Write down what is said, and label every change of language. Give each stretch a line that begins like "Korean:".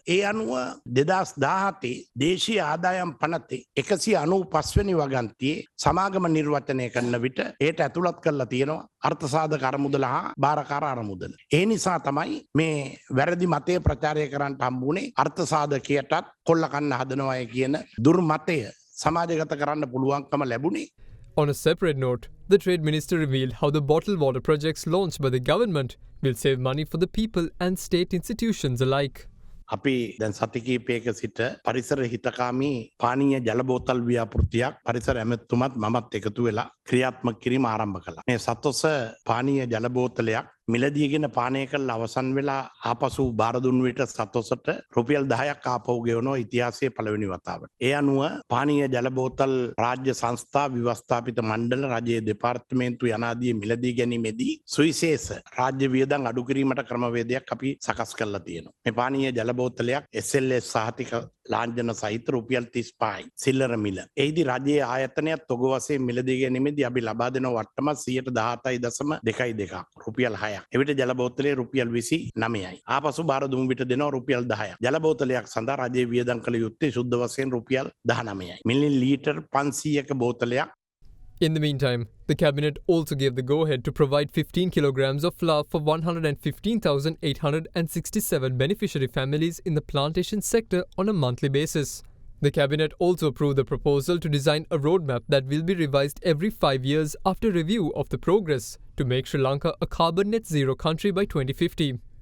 Sinhala: ඒ අනුව 2017 දේශීය ආදායම් පනතේ 195 වෙනි වගන්තියේ සමාගම නිර්වචනය කරන විට ඒට ඇතුළත් කරලා තියෙනවා අර්ථසාධක අරමුදල හා භාරකාර අරමුදල. ඒ නිසා තමයි මේ වැරදි මතය ප්‍රචාරය කරන්න හම්බුනේ අර්ථසාධකයටත් කොල්ල කන්න හදනවාය කියන දුර්මතය සමාජගත කරන්න පුළුවන්කම ලැබුණේ.
English: On a separate note, the Trade Minister revealed how the bottled water projects launched by the government will save money for the people and state institutions alike.
Sinhala: අපි දැන් සති කිහිපයක සිට පරිසර හිතකාමී පානීය ජල බෝතල් ව්‍යාපෘතියක් පරිසර ඇමතුමත් මමත් එකතු වෙලා ක්‍රියාත්මක කිරීම ආරම්භ කළා. මේ සතොස පානීය ජල බෝතලයක් මිලදීගෙන පානය කරලා අවසන් වෙලා ආපසු බාර දුන් විට සතොසට රුපියල් 10ක් ආපහු ගෙවනවා ඉතිහාසයේ පළවෙනි වතාවට. ඒ අනුව පානීය ජල බෝතල් රාජ්‍ය සංස්ථා ව්‍යවස්ථාපිත මණ්ඩල රජයේ දෙපාර්තමේන්තු යනාදී මිලදී ගැනීමේදී සුවිශේෂ රාජ්‍ය වියදම් අඩු කිරීමට ක්‍රමවේදයක් අපි සකස් කරලා තියෙනවා. මේ පානීය ජල බෝතලයක් SLS සහතික ලාංඡන සහිත රුපියල් 35යි සිල්ලර මිල. එහිදී රජයේ ආයතනයත් තොග වශයෙන් මිලදී ගැනීමේදී අපි ලබා දෙන වට්ටම 117.22ක් රුපියල් 6ක්. එවිට ජල බෝතලයේ රුපියල් 29යි. ආපසු බාර දුන් විට දෙනවා රුපියල් 10ක්. ජල බෝතලයක් සඳහා රජයේ වියදම් කළ යුත්තේ සුද්ධ වශයෙන් රුපියල් 19යි. මිලි litre 500ක බෝතලයක්.
English: In the meantime, the cabinet also gave the go-ahead to provide 15 kilograms of flour for 115,867 beneficiary families in the plantation sector on a monthly basis. The cabinet also approved the proposal to design a roadmap that will be revised every 5 years after review of the progress to make Sri Lanka a carbon net zero country by 2050.